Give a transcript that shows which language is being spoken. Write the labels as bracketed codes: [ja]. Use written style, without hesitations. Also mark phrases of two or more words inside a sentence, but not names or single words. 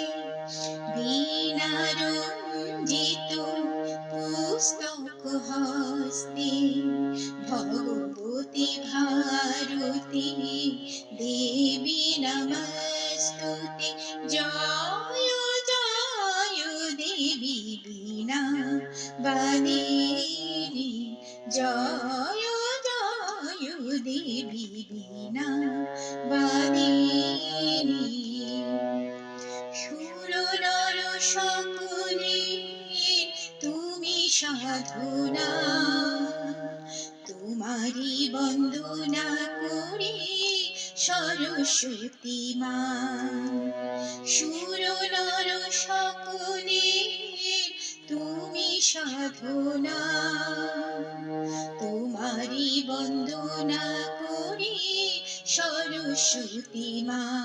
[sa] बीना रंजित पुस्तक हस्ते भगवती भारती देवी नमस्तुते। [hi] जय जय देवी बीना वादिनी, जय जय देवी बीना वादिनी। [bn] সুর নর সকলে তুমি সাধনা, তোমারি বন্দনা করি সরস্বতী মা। সুর নর সকলে তুমি সাধনা, তোমারি বন্দনা করি সরস্বতী মা।